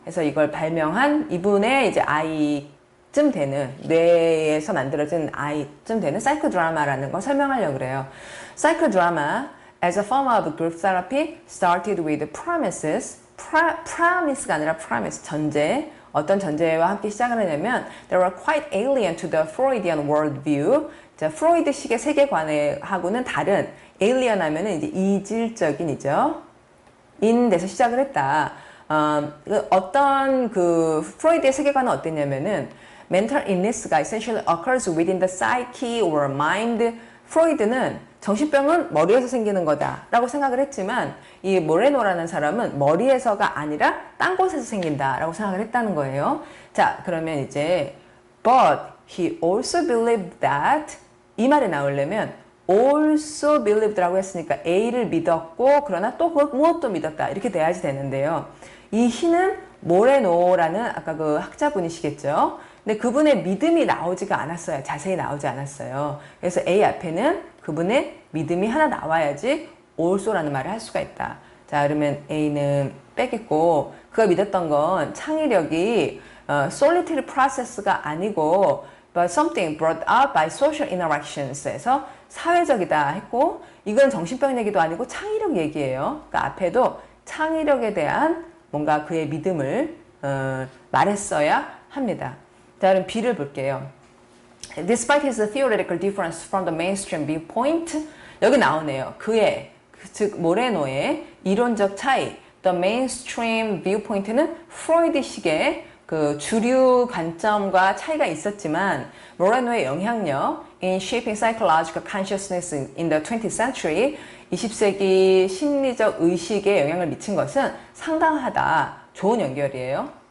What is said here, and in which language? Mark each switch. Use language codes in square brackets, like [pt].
[ko] 해서 이걸 발명한 이분의 이제 아이쯤 되는, 뇌에서 만들어진 아이쯤 되는 사이코드라마라는 걸 설명하려고 그래요. [en] Psychodrama as a form of group therapy started with promises. [ko] promise가 아니라 premise, 전제. 어떤 전제와 함께 시작을 하냐면 [en] they were quite alien to the Freudian worldview. [ko] 자, 프로이드식의 세계관하고는 다른 alien 하면은 이제 이질적인이죠. 인 데서 시작을 했다. 어떤 프로이드의 세계관은 어땠냐면은 [en] mental illness가 essentially occurs within the psyche or mind. [ko] 프로이드는 정신병은 머리에서 생기는 거다라고 생각을 했지만 이 모레노라는 사람은 머리에서가 아니라 딴 곳에서 생긴다라고 생각을 했다는 거예요. 자, 그러면 이제 [en] but he also believed that [ko] 이 말이 나오려면 also believed라고 했으니까 A를 믿었고 그러나 또 무엇도 믿었다 이렇게 돼야지 되는데요. 이 he는 모레노라는 아까 그 학자분이시겠죠. 근데 그분의 믿음이 나오지가 않았어요. 자세히 나오지 않았어요. 그래서 A 앞에는 그분의 믿음이 하나 나와야지 also라는 말을 할 수가 있다. 자, 그러면 A는 빼겠고 그가 믿었던 건 창의력이 [en] solitary process [ko] 가 아니고 [en] but something brought up by social interactions [ko] 에서 사회적이다 했고 이건 정신병 얘기도 아니고 창의력 얘기예요. 그러니까 앞에도 창의력에 대한 뭔가 그의 믿음을 말했어야 합니다. 자, 그럼 B를 볼게요. [en] Despite his theoretical difference from the mainstream viewpoint, [ko] 여기 나오네요. 그의, 즉 모레노의 이론적 차이, [en] the mainstream viewpoint [ko] 는 프로이드식의 그 주류 관점과 차이가 있었지만 모레노의 영향력 [en] in shaping psychological consciousness in the 20th century, [ko] 20세기 심리적 의식에 영향을 미친 것은 상당하다. 좋은 연결이에요.